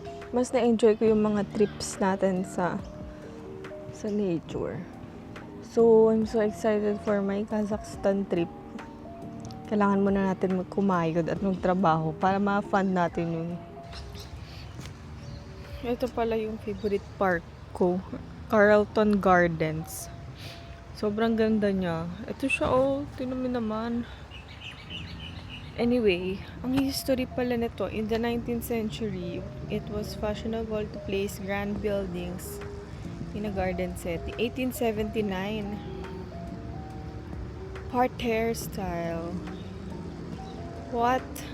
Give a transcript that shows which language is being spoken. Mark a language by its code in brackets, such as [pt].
[tl] Mas na-enjoy ko yung mga trips natin sa nature. [en] So, I'm so excited for my Kazakhstan trip. [tl] Kailangan muna natin magkumayod at magtrabaho para ma-fund natin yun. Ito pala yung favorite park ko. Carlton Gardens. Sobrang ganda niya. Ito siya, tingnan mo naman. [en] Anyway, ang history [tl] pala nito, [en] in the 19th century, it was fashionable to place grand buildings in a garden setting. 1879, parterre style. What?